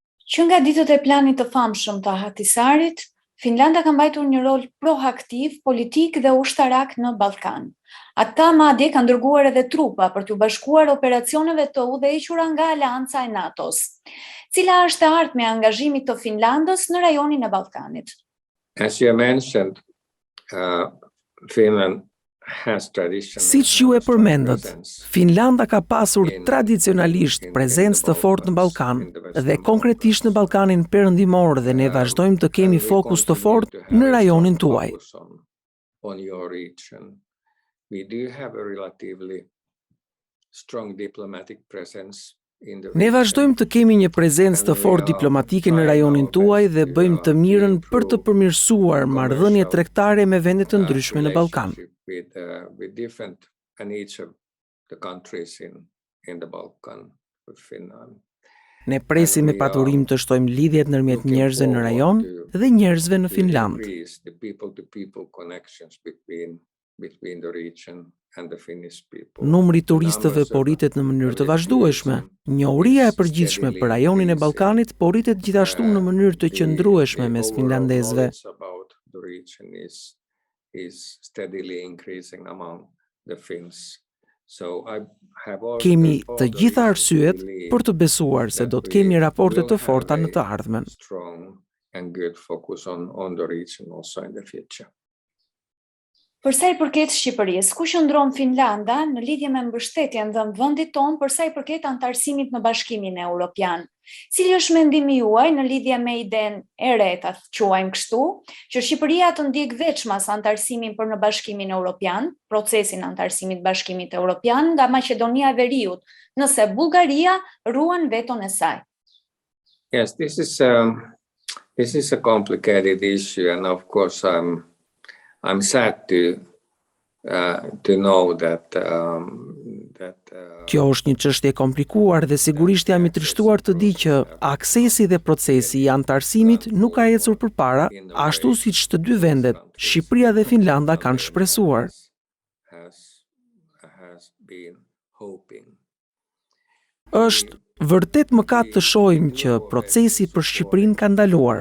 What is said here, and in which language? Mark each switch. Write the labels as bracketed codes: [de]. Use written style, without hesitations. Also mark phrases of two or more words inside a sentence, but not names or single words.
[sq] Që nga ditët e planit të famshëm të Ahtisarit, Finlanda ka mbajtur një rol proaktiv, politik dhe ushtarak në Ballkan. Ata madje kanë dërguar edhe trupa për t'u bashkuar operacioneve të udhëhequra nga Aleanca e NATO-s. Cila është e ardhmja e angazhimit të Finlandës në rajonin e Ballkanit? [en] As you mentioned, Finland [sq] Siç ju e përmendët, Finlanda ka pasur tradicionalisht prezencë të fortë në Ballkan dhe konkretisht në Ballkanin perëndimor dhe ne vazhdojmë të kemi fokus të fortë në rajonin tuaj. Ne vazhdojmë të kemi një prezencë të fortë diplomatike në rajonin tuaj dhe bëjmë të mirën për të përmirësuar marrëdhëniet tregtare me vende të ndryshme në Ballkan. [en] With different and each of the countries in the Balkan with Finland. [sq] Ne presim me paturim të shtojmë lidhjet ndërmjet njerëzve në rajon dhe njerëzve në Finland. [en] The people-to-people connections between the region and the Finnish people. [sq] Numri turistëve po rritet në mënyrë të vazhdueshme. Njohuria e përgjithshme për rajonin e Ballkanit po rritet gjithashtu në mënyrë të qëndrueshme mes finlandezëve. [en] Is steadily increasing among the Finns. [sq] Kemi të gjitha arsyet për të besuar se do të kemi raporte të forta në të ardhmen. [en] Strong and good focus on the region also in the future. [sq] Për sa i përket Shqiperisë, ku qëndron Finlanda në lidhje me mbështetjen dhënë vendit tonë për sa i përket antarësimit në Bashkimin Evropian? Cili është mendimi juaj në lidhje me idenë e re, ta quajmë kështu, që Shqipëria të ndjek veçmas antarësimin për në Bashkimin Evropian, procesin antarësimit Bashkimit Evropian nga Maqedonia e Veriut, nëse Bullgaria ruan veton e saj? [en] Yes, this is a complicated issue, and of course I'm sad to know that [sq] Kjo është një çështje e komplikuar dhe sigurisht jam i trishtuar të di që aksesi dhe procesi i antarësimit nuk ka ecur përpara, ashtu siç të dy vendet, Shqipëria dhe Finlanda kanë shpresuar. Është vërtet mëkat të shohim që procesi për Shqipërinë ka ndaluar.